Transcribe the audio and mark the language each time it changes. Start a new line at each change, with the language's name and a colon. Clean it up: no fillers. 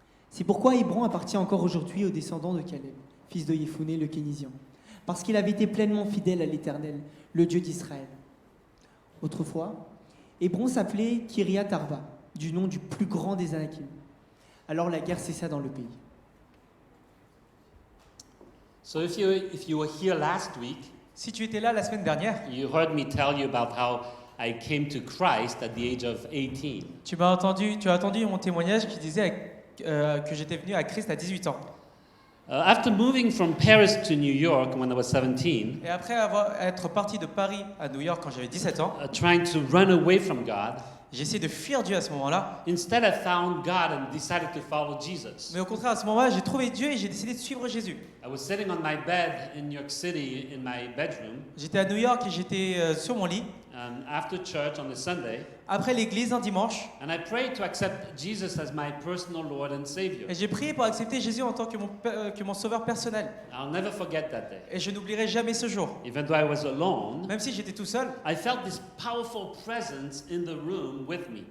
French: C'est pourquoi Hébron appartient encore aujourd'hui aux descendants de Caleb, fils de Yéphoné le Kénisien, parce qu'il avait été pleinement fidèle à l'Éternel, le Dieu d'Israël. Autrefois, Hébron s'appelait Kiriath Arba, du nom du plus grand des Anakim. Alors la guerre cessa dans le pays.
English: So if you were here last week,
French: Si tu étais là la semaine dernière,
English: you heard me tell you about how I came to Christ at the age of 18.
French: tu as entendu mon témoignage qui disait que j'étais venu à Christ à 18 ans.
English: After moving from Paris to New York when I was 17,
French: Et après être parti de Paris à New York quand j'avais 17 ans,
English: trying to run away from God,
French: j'ai essayé de fuir Dieu à ce moment-là.
English: instead I found God and decided to follow Jesus.
French: Mais au contraire, à ce moment-là, j'ai trouvé Dieu et j'ai décidé de suivre Jésus.
English: I was sitting on my bed in New York City in my bedroom
French: J'étais à New York et j'étais sur mon lit,
English: after church on a Sunday,
French: après l'église un dimanche,
English: and I prayed to accept Jesus as my personal Lord and Savior.
French: et j'ai prié pour accepter Jésus en tant que mon sauveur personnel.
English: I'll never forget that day.
French: Et je n'oublierai jamais ce jour.
English: Even though I was alone,
French: Même si j'étais tout seul,
English: I felt this powerful presence in the room with me.